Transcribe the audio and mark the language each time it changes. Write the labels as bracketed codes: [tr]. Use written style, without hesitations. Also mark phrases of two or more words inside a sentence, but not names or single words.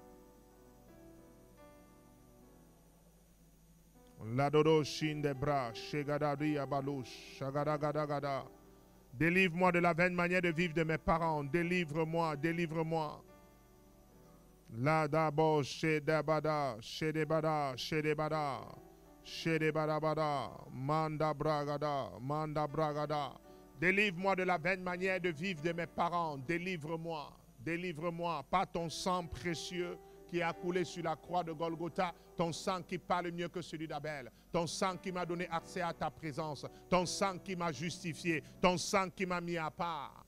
[fr] Ladodo shinde bra, shegadadi abalouche, shagadagadagada. Délivre-moi de la vaine manière de vivre de mes parents. Délivre-moi, délivre-moi. La d'abord, shedabada, shedebada, shedebada, shedebadabada, manda bragada, manda bragada. Délivre-moi de la vaine manière de vivre de mes parents. Délivre-moi, délivre-moi. Par ton sang précieux qui a coulé sur la croix de Golgotha, ton sang qui parle mieux que celui d'Abel, ton sang qui m'a donné accès à ta présence, ton sang qui m'a justifié, ton sang qui m'a mis à part.